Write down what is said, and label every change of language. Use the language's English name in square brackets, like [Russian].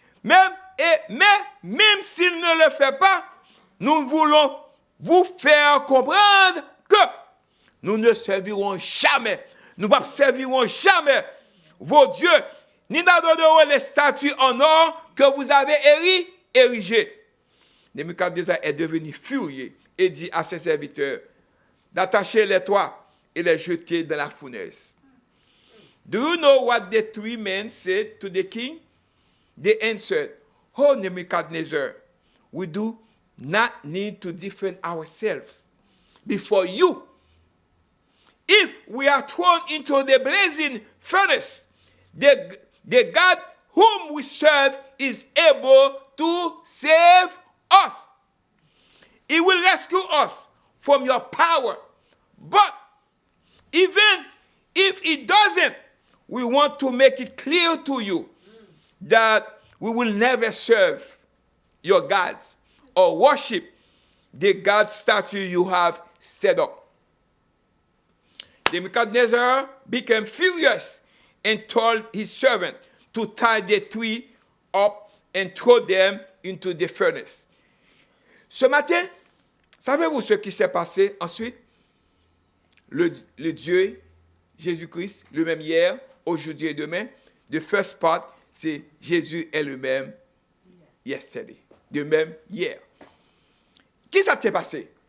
[French] Même s'il ne le fait pas, nous voulons vous faire comprendre que nous ne servirons jamais, nous ne servirons jamais vos dieux, ni n'adorerons les statues en or que vous avez érigées. Nebuchadnezzar est devenu furieux et dit à ses serviteurs d'attacher les toits et les jeter dans la fournaise. [English] Do you know what the three men said to the king? They answered, "Oh, Nebuchadnezzar, we do not need to defend ourselves before you. If we are thrown into the blazing furnace, the God whom we serve is able to save us. He will rescue us from your power. But even if he doesn't, we want to make it clear to you that we will never serve your gods or worship the God statue you have set up." Nebuchadnezzar became furious and told his servant to tie the three up and throw them into the furnace. [French] Ce matin, savez-vous ce qui s'est passé ensuite? Le Dieu, Jésus-Christ, le même hier, aujourd'hui et demain. [English] The first part, [French] c'est Jésus est le même yesterday, le même hier. Qu'est-ce qui s'est passé?